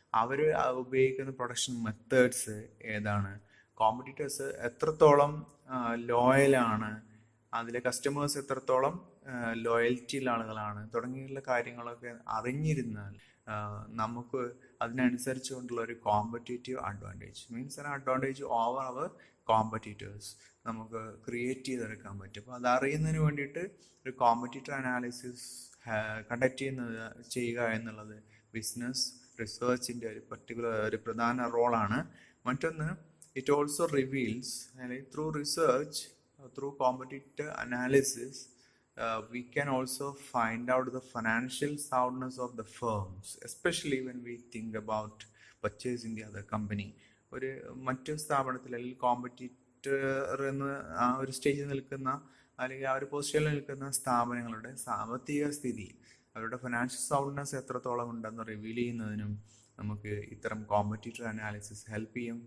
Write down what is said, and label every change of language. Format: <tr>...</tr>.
<ml>അവർ ഉപയോഗിക്കുന്ന production methods ഏതാണ്, competitors എത്രത്തോളം ലോയലാണ്, അതിലെ കസ്റ്റമേഴ്സ് എത്രത്തോളം ലോയൽറ്റിയുള്ള ആളുകളാണ്, തുടങ്ങിയുള്ള കാര്യങ്ങളൊക്കെ അറിഞ്ഞിരുന്നാൽ നമുക്ക് അതിനനുസരിച്ച് കൊണ്ടുള്ള ഒരു competitive advantage,</ml> <en>means an advantage over our competitors</en> <ml>നമുക്ക് ക്രിയേറ്റ് ചെയ്തെടുക്കാൻ പറ്റും. അപ്പോൾ അത് അറിയുന്നതിന് വേണ്ടിയിട്ട് ഒരു കോമ്പറ്റീറ്റർ അനാലിസിസ് കണ്ടക്ട് ചെയ്യുക എന്നുള്ളത് ബിസിനസ് റിസർച്ചിൻ്റെ ഒരു പ്രധാന റോളാണ്.</ml> <en>മറ്റൊന്ന്, it also reveals, അല്ലെങ്കിൽ through research, through competitor analysis we can also find out the financial soundness of the firms, especially when we think about purchasing the other company.</en> <ml>ഒരു മറ്റു സ്ഥാപനത്തിൽ അല്ലെങ്കിൽ കോമ്പറ്റീറ്റർ എന്ന് ആ ഒരു സ്റ്റേജിൽ നിൽക്കുന്ന, അല്ലെങ്കിൽ ആ ഒരു പൊസിഷനിൽ നിൽക്കുന്ന സ്ഥാപനങ്ങളുടെ സാമ്പത്തിക സ്ഥിതി, അവരുടെ ഫിനാൻഷ്യൽ സൗണ്ട്നെസ് എത്രത്തോളം ഉണ്ടെന്ന് റിവീൽ ചെയ്യുന്നതിനും നമുക്ക് ഇത്തരം കോമ്പറ്റീറ്റർ അനാലിസിസ് ഹെൽപ്പ് ചെയ്യും.</ml>